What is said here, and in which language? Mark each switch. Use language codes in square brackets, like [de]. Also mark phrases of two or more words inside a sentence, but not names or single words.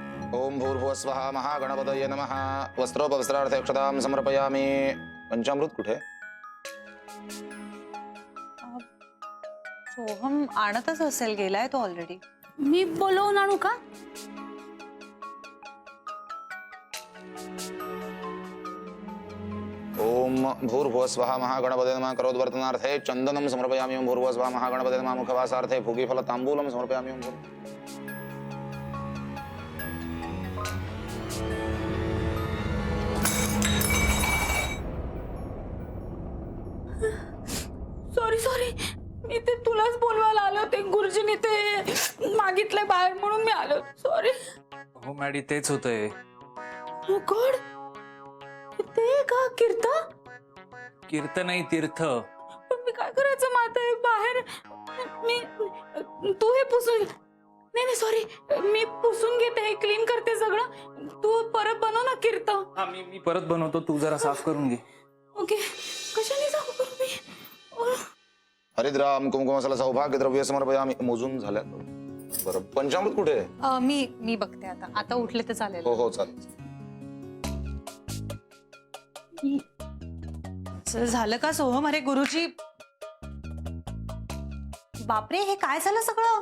[sa] ओम भूर्भुवस्वः महागणपतये नमः वस्त्रोपवस्त्रार्थे अक्षतां समर्पयामि [mr] पंचामृत कुठे सोहम आणतच असेल गेलाय तो ऑलरेडी मी बोलवून आणू का? [sa] ओम भूर्भुवस्वः महागणपतये नमः करोद्वर्तनार्थे चंदनं समर्पयामि ओम भूर्भुवस्वः महागणपतये नमः मुखवासार्थे फुगीफल तांबूलं समर्पयामि ओम [en] sorry sorry, [mr] मी ते तुलाच बोलवायला आले होते. गुरुजींनी ते मागितलंय बाहेर म्हणून मी आलो. सॉरी. हो मॅडी, तेच होतंय. [en] oh God, [mr] ते का कीर्ता? कीर्तन नाही, तीर्थ. पण मी काय करायचं मग आता हे बाहेर? मी तू हे पुसून नाही नाही सॉरी, मी पुसून घेते, हे क्लीन करते सगळं. तू परत बनव ना कीर्ता. हा, मी परत बनवतो, तू जरा साफ करून घे. ओके. कशाने साफ करू मी? [sa] हरिद्राम कुंकुमसाला सौभाग्य द्रव्य समर्पयामि [mr] मोजून झाल्या. बरं, पंचामृत कुठे आहे? मी बघते आता उठले तर चालेल. हो हो चालेल. झालं का सोहम? अरे गुरुजी, बापरे, हे काय झालं सगळं?